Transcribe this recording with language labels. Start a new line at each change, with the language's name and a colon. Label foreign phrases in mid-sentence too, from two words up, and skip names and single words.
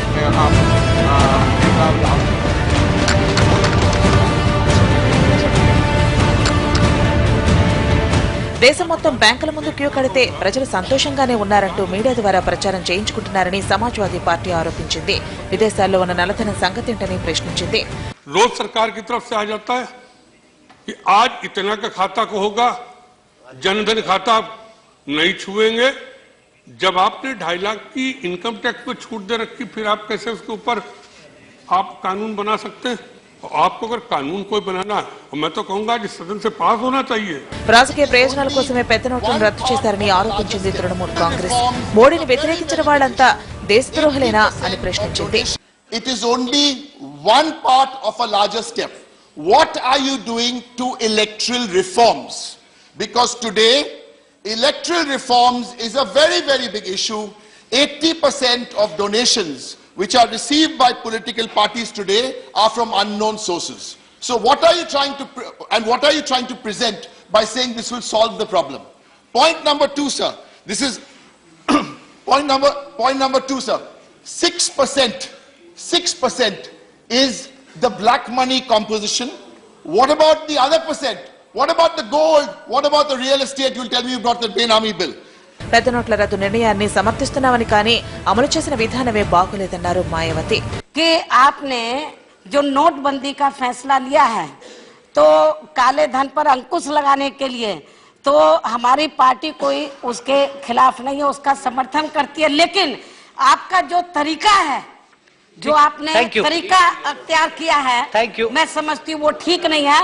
Telugu: దేశం మొత్తం బ్యాంకుల ముందు క్యూ కడితే ప్రజలు సంతోషంగానే ఉన్నారంటూ మీడియా ద్వారా ప్రచారం చేయించుకుంటున్నారని సమాజ్వాదీ పార్టీ ఆరోపించింది. విదేశాల్లో ఉన్న నల్లధనం సంగతేంటని ప్రశ్నించింది.
Hindi: रोज सरकार की तरफ से आ जाता है कि आज इतना का खाता को होगा, जनधन खाता नहीं छुएंगे. जब आपने 2.5 लाख की इनकम टैक्स में छूट दे रखी, फिर आप कैसे उसके ऊपर आप कानून बना सकते हैं? आपको अगर कानून कोई बनाना है, मैं तो कहूंगा कि सदन से पास होना चाहिए.
Telugu: రాజకీయ ప్రయోజనాల కోసమే పెద్ద నోట్లను రద్దు చేశారని ఆరోపించింది తృణమూల్ కాంగ్రెస్. మోడీని వ్యతిరేకించిన వాళ్ళంతా దేశద్రోహులేనా అని ప్రశ్నించింది.
English: It is only one part of a larger step. What are you doing to electoral reforms? Because today electoral reforms is a very, very big issue. 80% of donations which are received by political parties today are from unknown sources. So what are you trying to present by saying this will solve the problem? Point number 2, sir. This is point number 2, sir. 6% is the black money composition. What about the other percent? What about the gold? What about the real estate? You'll tell me you brought the Benami bill.
Telugu: పెద్ద నోట్ల రద్దు నిర్ణయాన్ని సమర్థిస్తున్నామని కానీ అమలు చేసిన విధానమే బాగోలేదన్నారు మాయావతి.
Hindi: कि आपने जो नोटबंदी का फैसला लिया है तो काले धन पर अंकुश लगाने के लिए, तो हमारी पार्टी कोई उसके खिलाफ नहीं है, उसका समर्थन करती है. लेकिन आपका जो तरीका है, जो आपने तरीका अख्तियार किया है, मैं समझती हूँ वो ठीक नहीं है.